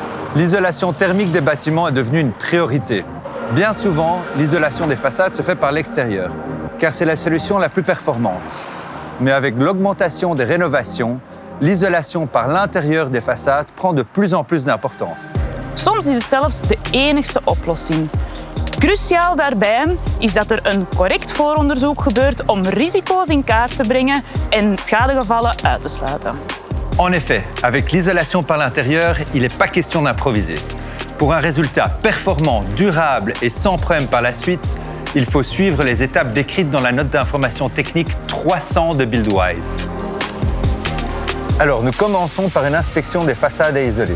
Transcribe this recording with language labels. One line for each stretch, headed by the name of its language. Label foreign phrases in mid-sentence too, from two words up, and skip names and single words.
French: L'isolation thermique des bâtiments est devenue une priorité. Bien souvent, l'isolation des façades se fait par l'extérieur, car c'est la solution la plus performante. Mais avec l'augmentation des rénovations, l'isolation par l'intérieur des façades prend de plus en plus d'importance.
Dutch: Soms is het zelfs de enigste oplossing. Cruciaal daarbij is dat er een correct vooronderzoek gebeurt om risico's in kaart te brengen en schadegevallen uit te sluiten.
French: En effet, avec l'isolation par l'intérieur, il n'est pas question d'improviser. Pour un résultat performant, durable et sans problème par la suite, il faut suivre les étapes décrites dans la note d'information technique 300 de Buildwise. Alors, nous commençons par une inspection des façades à isoler.